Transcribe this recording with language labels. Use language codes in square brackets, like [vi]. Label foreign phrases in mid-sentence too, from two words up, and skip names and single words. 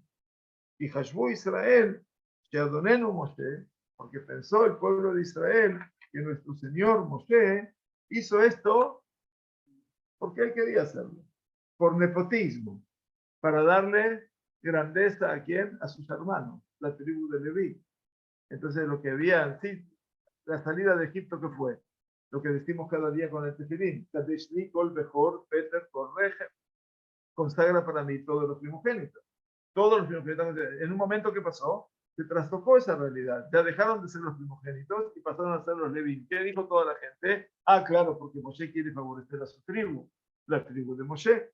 [es] Y Hashbu Israel, que Adonenu Moshe, porque pensó el pueblo de Israel que nuestro Señor Moshe hizo esto porque él quería hacerlo, por nepotismo, para darle grandeza a quién, a sus hermanos, la tribu de Leví. Entonces lo que había, sí, la salida de Egipto, ¿qué fue? Lo que decimos cada día con el tefilín, [he] קדש לי כל בכור פטר כל רחם, [es] consagra para mí todos los primogénitos. Todos los primogénitos, en un momento que pasó, se trastocó esa realidad. Ya dejaron de ser los primogénitos y pasaron a ser los Levín. ¿Qué dijo toda la gente? Ah, claro, porque Moshe quiere favorecer a su tribu, la tribu de Moshe.